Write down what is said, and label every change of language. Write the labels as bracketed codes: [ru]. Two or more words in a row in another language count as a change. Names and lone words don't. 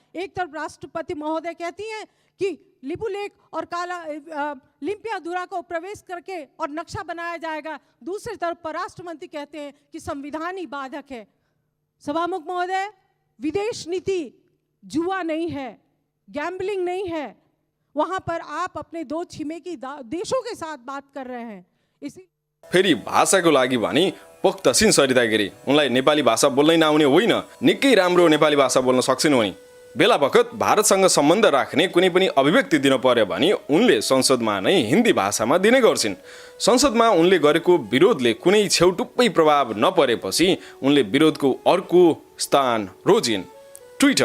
[hi] एक तरफ राष्ट्रपति महोदय कहती हैं कि लिपुलेख और काला लिम्पियाधुरा को प्रवेश करके और नक्शा बनाया जाएगा, दूसरी तरफ परराष्ट्र मंत्री कहते हैं कि संविधान ही बाधक है। सभामुख महोदय, विदेश नीति जुआ नहीं है, गैम्बलिंग नहीं है। वहां पर आप अपने दो छिमेकी देशों के साथ बात कर रहे हैं। इसी [ne] फेरि भाषाको लागि भनी पोख्तसिन सरिता गिरी उनलाई नेपाली भाषा बोल्नै नआउने होइन, निकै राम्रो नेपाली भाषा बोल्न सक्छन् उनी। बेला बखत भारतसँग सम्बन्ध राख्ने कुनै पनि अभिव्यक्ति दिन पर्यो भने उनले संसदमा नै हिन्दी भाषामा दिने गर्छिन्। संसदमा उनले गरेको विरोधले कुनै छेउटुप्पै प्रभाव नपरेपछि उनले विरोधको अर्को स्थान रोजिन्, ट्विटर।